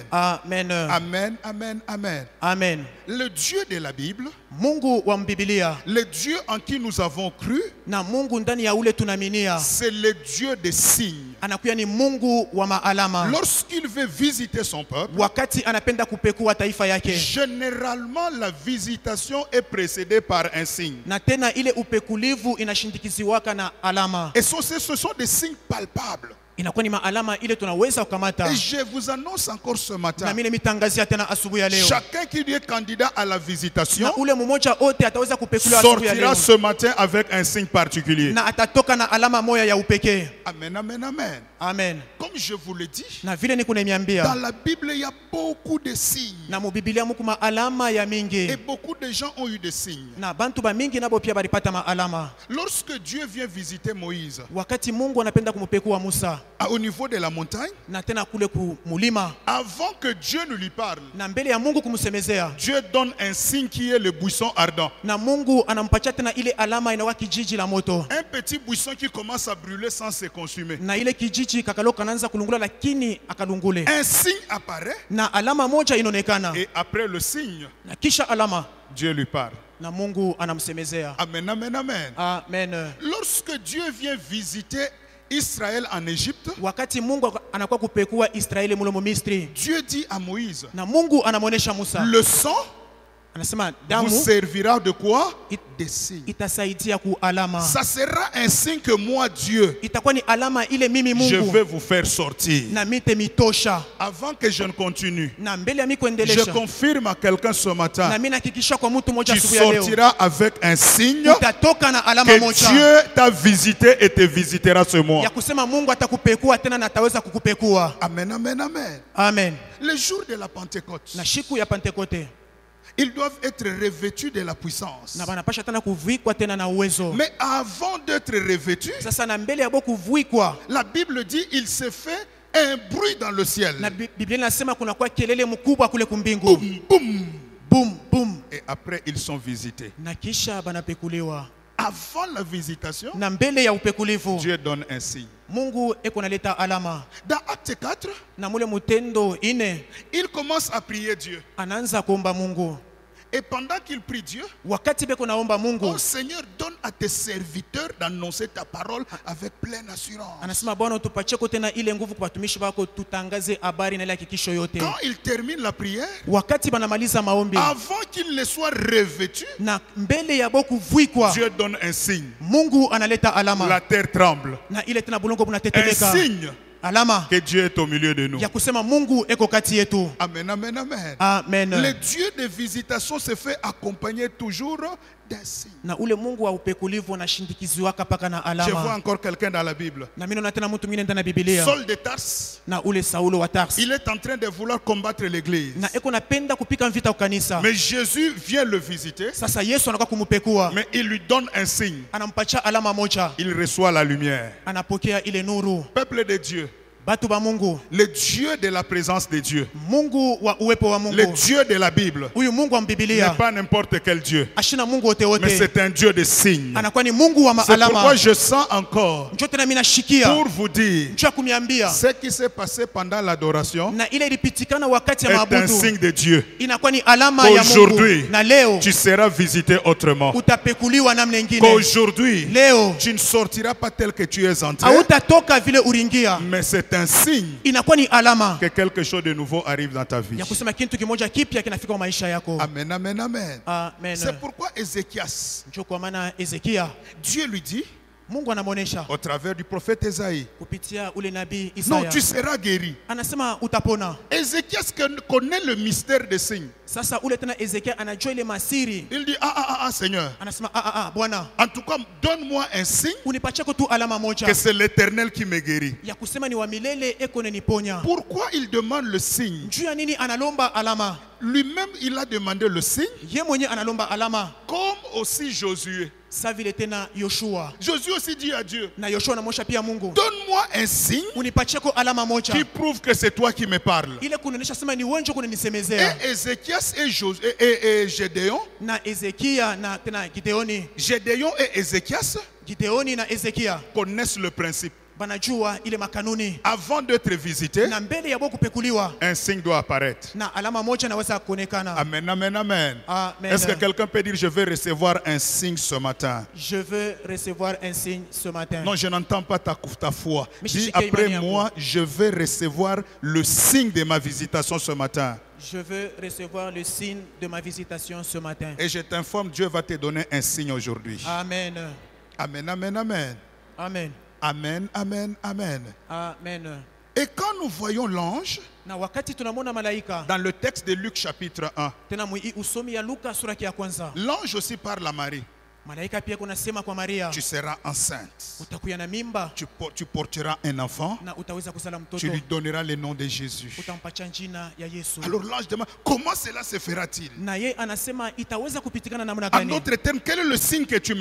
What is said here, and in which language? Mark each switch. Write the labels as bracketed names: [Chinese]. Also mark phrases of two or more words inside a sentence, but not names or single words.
[French] Amen. Amen, amen, amen. Amen. Le Dieu de la Bible, [Swahili] Mungu wa Biblia [French] le Dieu en qui nous avons cru, [Swahili] na Mungu ndani ya ule tunaminia [French] c'est le Dieu des signes. [Swahili] anakuya ni Mungu wa maalama. [French] Lorsqu'il veut visiter son peuple, [Swahili] Wakati anapenda kupekua taifa yake. [French] généralement la visitation est précédée par un signe. [Swahili] Na tena ile upekulivu inashindikiziwaka na alama. [French] Et ce sont des signes palpables. [Swahili] Inakuwa ni maalama ile tunaweza kukamata. [French] Et je vous annonce encore ce [Swahili] Na [French] matin, [Swahili] mimi mitangazia tena asubuhi ya leo. [French] chacun qui est candidat à la visitation [Swahili] Na ule mmoja wote ataweza kupekuliwa asubuhi ya [French] sortira [Swahili] leo. [French] ce matin avec un signe particulier. [Swahili] Na atatoka na alama moja ya upekee. Amen, amen, amen. Amen. [French] Comme je vous le dis, [Swahili] Na vile niko [French] dans [Swahili] nimeambia, [French] la Bible, il y a beaucoup de signes. [Swahili] na mu Biblia muko maalama ya [French] Et [Swahili] mingi. [French] beaucoup de gens ont eu des signes. [Swahili] Na bantu ba mingi nabo pia balipata maalama. [French] Lorsque Dieu vient visiter Moïse, [Swahili] Wakati Mungu anapenda kumpekua Musa, [French] au niveau de la montagne, [Swahili] na tena kule ku mulima, [French] avant que Dieu ne lui parle, [Swahili] na mbele ya Mungu kumsemezea, [French] Dieu donne un signe qui est le buisson ardent. [Swahili] na Mungu anampatia tena ile alama inakuwa kijiji la moto. [French] Un petit buisson qui commence à brûler sans se consumer. [Swahili] Na ile kijiji kakaloka anaanza kulungula lakini akalungule. [French] Un signe apparaît [Swahili] Na alama moja inaonekana. [French] et après le signe, [Swahili] Na kisha alama [French] Dieu lui parle. [Swahili] na Mungu anamsemezea. Amen, amen, amen. Amen. [French] Lorsque Dieu vient visiter Israël en Égypte, [Swahili] Wakati Mungu anakuwa kupekua Israeli mule mu Misri, [French] Dieu dit à Moïse, [Swahili] na Mungu anamuonesha Musa, [French] le sang [Swahili] anasema [French] vous [Swahili] damu [French] servira de quoi? Des signes. [Swahili] itasaidia ku alama. [French] Ça sera un signe que moi, Dieu, [Swahili] Itakuwa ni alama ile mimi [French] je [Swahili] Mungu [French] vais vous faire sortir. [Swahili] na mite mitosha. [French] Avant que je ne continue, [Swahili] Na mbele ya mimi [French] je [Swahili] kuendelesha, [French] confirme à quelqu'un ce [Swahili] na [French] matin, [Swahili] mimi nahakikisha kwa mtu mmoja [French] tu [Swahili] asubuhi ya leo, [French] sortiras avec un signe [Swahili] utatoka na alama [French] que [Swahili] moja [French] Dieu t'a visité et te visitera ce mois. [Swahili] ya kusema Mungu atakupekua tena na ataweza kukupekua. Amen, amen, amen. Amen. [French] Le jour de la Pentecôte, [Swahili] Na siku ya Pentekote [French] ils doivent être revêtus de la puissance. [Swahili] na banapasha tena kuvikwa tena na uwezo. [French] Mais avant d'être revêtus, [Swahili] Sasa na mbele ya bo kuvikwa, [French] la Bible dit il se fait un bruit dans le ciel. [Swahili] na Biblia inasema kuna kwa kelele mkubwa kule kumbingu. [French] Boum, boum. [Swahili] Boom boom. [French] Et après, ils sont visités. [Swahili] Na kisha banapekuliwa. [French] Avant la visitation, [Swahili] Na mbele ya upekulivu, [French] Dieu donne un signe. [Swahili] Mungu eko naleta alama. [French] Dans Acte 4, [Swahili] Na mule mutendo ine [French] il commence à prier Dieu. [Swahili] anaanza kuomba Mungu. [French] Et pendant qu'il prie Dieu, [Swahili] wakati beko naomba Mungu, [French] oh Seigneur, donne à tes serviteurs d'annoncer ta parole avec pleine assurance. [Swahili] anasema Bwana utupatie kote na ile nguvu kwa watumishi wako tutangaze habari na ile hakikisho yote. [French] Quand il termine la prière, [Swahili] Wakati banamaliza maombi [French] avant qu'il ne soit revêtu, [Swahili] na mbele ya boku vuikwa, [French] Dieu donne un signe. [Swahili] Mungu analeta [French] La [Swahili] alama [French] terre tremble. [Swahili] na ile tena bulongo [French] Un [Swahili] bunatetemeka, [French] signe [Swahili] alama [French] que Dieu est au milieu de nous. [Swahili] ya kusema Mungu eko kati yetu. Amen, amen, amen. Amen. [French] Le Dieu de visitation se fait accompagner toujours d'un signe. [Swahili] Na ule Mungu wa upekulivu anashindikiziwaka paka na [French] Je vois [Swahili] alama. [French] encore quelqu'un dans la Bible. [Swahili] Na mimi naona tena mtu mwingine ndani ya Biblia, [French] Saul de Tarse, [Swahili] na ule Saulo wa Tarsi, [French] il est en train de vouloir combattre l'église. [Swahili] na eko napenda kupika vita ukanisa. [French] Mais Jésus vient le visiter, [Swahili] Sasa Yesu anakuwa kumupekua, [French] mais il lui donne un signe. [Swahili] anampatia alama moja, [French] Il reçoit la lumière. [Swahili] anapokea ile nuru. [French] Peuple de Dieu, [Swahili] Batu ba Mungu, [French] le Dieu de la présence de Dieu, [Swahili] Mungu wa uwepo wa [French] le [Swahili] Mungu, [French] Dieu de la Bible, [Swahili] huyu Mungu wa [French] n'est [Swahili] Biblia [French] pas n'importe quel Dieu, [Swahili] ashina Mungu wote [French] mais [Swahili] wote, [French] c'est un Dieu de signes. [Swahili] anakuwa ni Mungu wa [French] C'est pourquoi [Swahili] maalama. [French] je sens encore, [Swahili] Njo tena mimi nashikia [French] pour vous dire, [Swahili] njo kuniambia, [French] ce qui s'est passé pendant l'adoration [Swahili] na ile ilipitikana wakati ya [French] est un [Swahili] maabudu [French] signe de Dieu. [Swahili] inakuwa ni alama ya Mungu, [French] Aujourd'hui, [Swahili] na leo [French] tu seras visité autrement. [Swahili] utapekuliwa namna nyingine. [French] Qu'aujourd'hui, [Swahili] Leo [French] tu ne sortiras pas tel que tu es entré, [Swahili] hautatoka vile uringia, [French] mais c'est un signe [Swahili] inakuwa ni alama [French] que quelque chose de nouveau arrive dans ta vie. [Swahili] ya kusema kitu kimoja kipya kinafika kwa maisha yako. Amen, amen, amen. Amen. [French] C'est pourquoi Ézéchias, [Swahili] Njo kwa maana Ezekia, [French] Dieu lui dit, [Swahili] Mungu anamuonesha [French] au travers du prophète Esaïe, [Swahili] kupitia ule nabii [French] non, [Swahili] Isaya, [French] tu seras guéri. [Swahili] anasema utapona. [French] Ézéchias connaît le mystère des signes. [Swahili] Sasa ule tena Ezekia anajua ile masiri, [French] Il dit, Seigneur, [Swahili] anasema Bwana [French] en tout cas, donne-moi un signe [Swahili] unipatie tu alama moja [French] que c'est l'Éternel qui me guérit. [Swahili] ya kusema ni wa milele eko neniponya. [French] Pourquoi il demande le signe? [Swahili] Juu ya nini analomba alama? [French] Lui-même, il a demandé le signe, [Swahili] Ye mwenye analomba alama, [French] comme aussi Josué. [Swahili] sa vile tena Yoshua, [French] Josué aussi dit à Dieu, [Swahili] na Yoshua anamwosha pia Mungu, [French] donne-moi un signe [Swahili] unipatie ko alama moja [French] qui prouve que c'est toi qui me parles. [Swahili] ile kunaonyesha sema ni wewe njo kunanisemezea. [French] Et Ézéchias et Gédéon, [Swahili] Na Ezekia na tena Gideoni, [French] Gédéon et Ézéchias [Swahili] Gideoni na Ezekia [French] connaissent le principe. [Swahili] banajua ile makanuni, [French] Avant d'être visité, [Swahili] na mbele ya bo kupekuliwa [French] un signe doit apparaître. [Swahili] na alama moja naweza kuonekana. Amen, amen, amen. Amen. [French] Est-ce que quelqu'un peut dire, je vais recevoir un signe ce matin? Je veux recevoir un signe ce matin. Non, je n'entends pas ta foi. Mais Dis je après sais moi, je vais recevoir le signe de ma visitation ce matin. Je veux recevoir le signe de ma visitation ce matin. Et je t'informe, Dieu va te donner un signe aujourd'hui. Amen. Amen, amen, amen. Amen. Amen, amen, amen. Amen. Et quand nous voyons l'ange, [Swahili] Na wakati tunamwona malaika [French] dans le texte de Luc chapitre 1, [Swahili] tena mwi usomi ya Luka sura ya kwanza, [French] l'ange aussi parle à Marie. [Swahili] malaika pia kunasema kwa Maria, [French] Tu seras enceinte. [Swahili] utakuya na mimba [French] Tu porteras un enfant. [Swahili] na utaweza kuzala mtoto, [French] Tu lui donneras le nom de Jésus. [Swahili] utampatia jina ya Yesu. [French] Alors l'ange demande, comment cela se fera-t-il? [Swahili] Na ye anasema itaweza kupitikana namna [French] En [Swahili] gani? [French] d'autres termes, quel est le signe que tu me